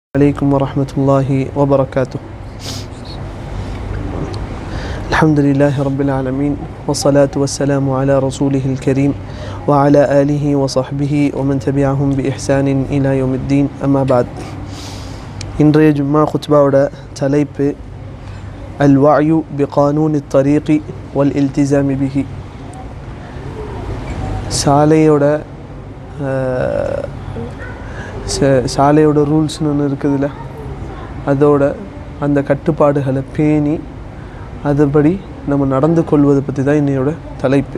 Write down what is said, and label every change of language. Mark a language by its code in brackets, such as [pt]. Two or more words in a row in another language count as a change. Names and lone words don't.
[ar] عليكم ورحمة الله وبركاته. الحمد لله رب العالمين والصلاة والسلام على رسوله الكريم وعلى آله وصحبه ومن تبعهم بإحسان إلى يوم الدين. أما بعد. [ta] இன்றைய ஜும்மா குத்பாவோட தலைப்பு [ar] الوعي بقانون الطريق والالتزام به. [ta] சாலையோட ரூல்ஸ்னு ஒன்று இருக்குதுல்ல, அதோட அந்த கட்டுப்பாடுகளை பேணி அதுபடி நம்ம நடந்து கொள்வதை பற்றி தான் இன்னையோட தலைப்பு.